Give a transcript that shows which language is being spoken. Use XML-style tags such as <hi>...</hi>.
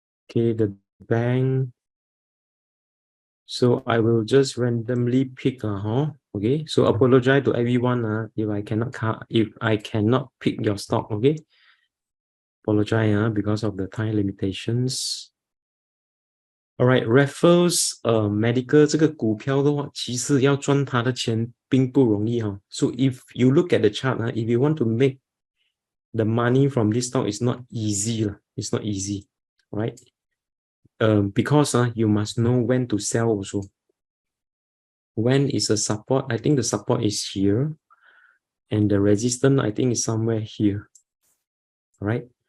<en>Okay, the bank. So I will just randomly pick. Okay. So apologize to everyone. If I cannot pick your stock. Okay. Apologize because of the time limitations.</en> <zh>Alright, Raffles Medical 这个股票的话，其实要赚它的钱并不容易哈。</zh> <en>So if you look at the chart, if you want to make the money from this stock, it's not easy. It's not easy, right? Because you must know when to sell also. When is a support? I think the support is here. And the resistance, I think, is somewhere here. Right?</en>